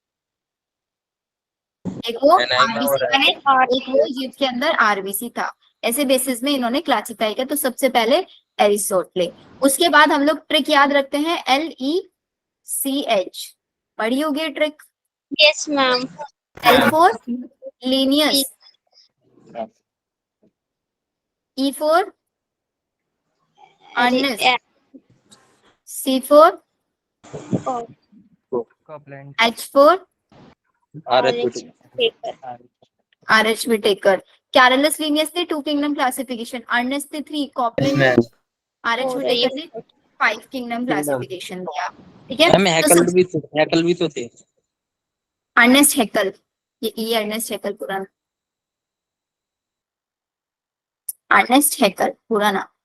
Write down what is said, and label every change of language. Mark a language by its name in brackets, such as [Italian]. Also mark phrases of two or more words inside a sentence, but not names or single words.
[Hindi] एक वो आरबीसी का है, एक वो जिसके अंदर आरबीसी था। ऐसे बेसिस में इन्होंने क्लासिफाई किया। तो सबसे पहले एरिस्टोटले। उसके बाद हम लोग ट्रिक याद रखते हैं, LECH। पढ़ी होगी ट्रिक? [English] yes ma'am. L for Linnaeus, E for Ernest, C for H for RH Whittaker। [Hindi] Carolus Linnaeus ने 2 [English] kingdom classification, [Hindi] अर्नेस्ट ने 3, कॉपलैंड ने, RH Whittaker ने 5 [English] kingdom classification [Hindi] दिया। ठीक है, हैकल भी तो थे। अर्नेस्ट हैकल, ये अर्नेस्ट हैकल पुराना, अर्नेस्ट हैकल पुराना।